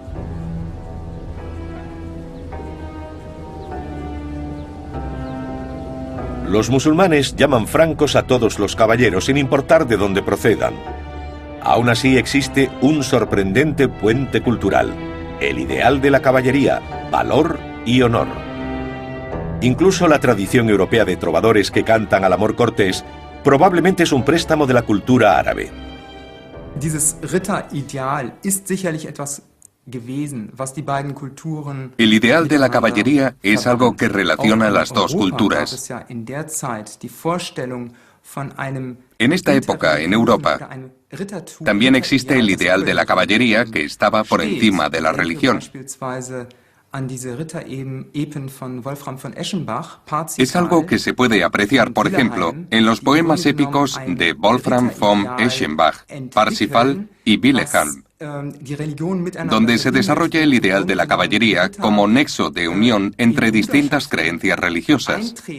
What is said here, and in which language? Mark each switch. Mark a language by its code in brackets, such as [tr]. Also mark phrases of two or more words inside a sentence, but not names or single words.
[es] Los musulmanes llaman francos a todos los caballeros, sin importar de dónde procedan. Aún así existe un sorprendente puente cultural: el ideal de la caballería, valor y honor. Incluso la tradición europea de trovadores que cantan al amor cortés probablemente es un préstamo de la cultura árabe. [de] Dieses Ritter-Ideal ist sicherlich etwas gewesen, was die beiden Kulturen. [es] El ideal de la caballería es algo que relaciona las dos culturas. En esta época, en Europa, también existe el ideal de la caballería que estaba por encima de la religión. Es algo que se puede apreciar, por ejemplo, en los poemas épicos de Wolfram von Eschenbach, Parsifal y Wilhelm, donde se desarrolla el ideal de la caballería como nexo de unión entre distintas creencias religiosas.